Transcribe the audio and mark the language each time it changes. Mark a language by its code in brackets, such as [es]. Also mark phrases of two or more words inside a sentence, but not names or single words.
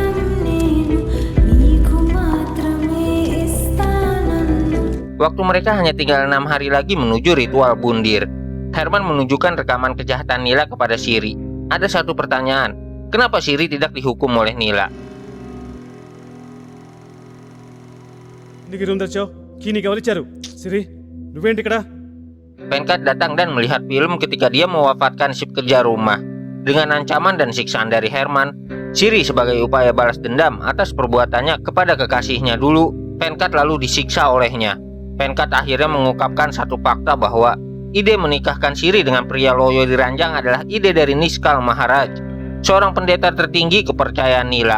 [id] Waktu mereka hanya tinggal 6 hari lagi menuju ritual bundir. Herman menunjukkan rekaman kejahatan Nila kepada Siri. Ada satu pertanyaan, kenapa Siri tidak dihukum oleh Nila? [te] Niki room తెచ్చావు కీ నీకు ఎవరు ఇచ్చారు సిరి నువ్వేంటి ఇక్కడ [id] Venkat datang dan melihat film ketika dia mewafatkan si pekerja rumah. Dengan ancaman dan siksaan dari Herman, Siri sebagai upaya balas dendam atas perbuatannya kepada kekasihnya dulu, Venkat lalu disiksa olehnya. Venkat akhirnya mengungkapkan satu fakta bahwa ide menikahkan Siri dengan pria loyo di ranjang adalah ide dari Niskal Maharaj, seorang pendeta tertinggi kepercayaan Nila.